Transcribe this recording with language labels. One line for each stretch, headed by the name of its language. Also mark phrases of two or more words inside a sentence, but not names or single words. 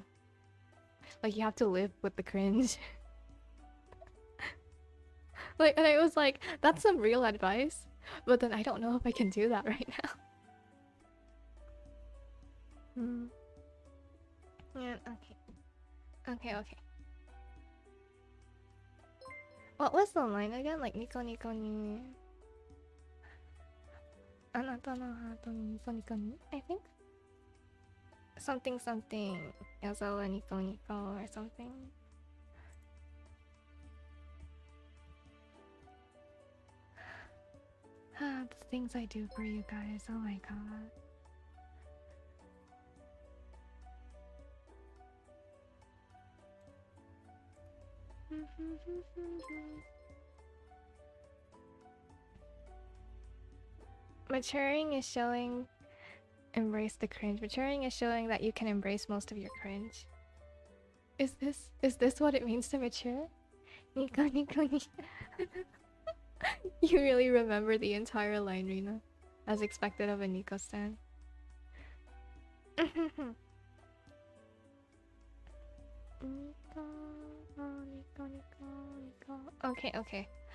English: Like, you have to live with the cringe. Like, and I was like, that's some real advice. But then I don't know if I can do that right now. Yeah, okay. Okay, okay. What was the line again? Like,
Japanese: にこにこに... あなたの heart に にこにこに?
English: I think? Something something. Yazawa Nico Nico or something. The things I do for you guys. Oh my god. Maturing is showing embrace the cringe. Maturing is showing that you can embrace most of your cringe. Is this what it means to mature?
Japanese: にこにこに.
English: You really remember the entire line, Rina. As expected of a Nico stan. Nico, Nico, Nico, Nico. Okay, okay.